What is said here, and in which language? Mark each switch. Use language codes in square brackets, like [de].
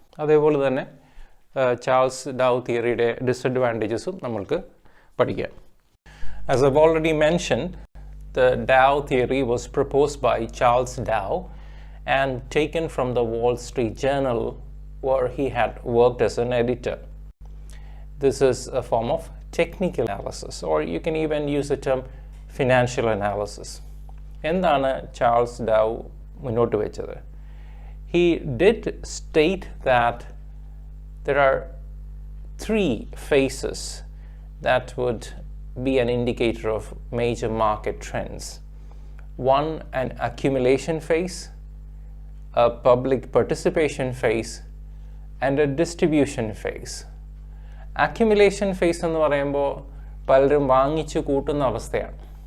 [ml] അതേപോലെ തന്നെ Charles dove തിയറിയുടെ ഡിസഡ്വാൻറ്റേജസും നമ്മൾക്ക് പഠിക്കാം. [en] As I've already mentioned, the Dow theory was proposed by Charles Dow and taken from the Wall Street Journal, where he had worked as an editor. This is a form of technical analysis, or you can even use the term financial analysis. [ml] എന്താണ് Charles dove മുന്നോട്ട് വെച്ചത്? [en] He did state that there are three phases that would be an indicator of major market trends. One, an accumulation phase, a public participation phase, and a distribution phase. [ml] Accumulation phase എന്ന് പറയുമ്പോൾ പലരും വാങ്ങിച്ചു കൂട്ടുന്ന അവസ്ഥയാണ്.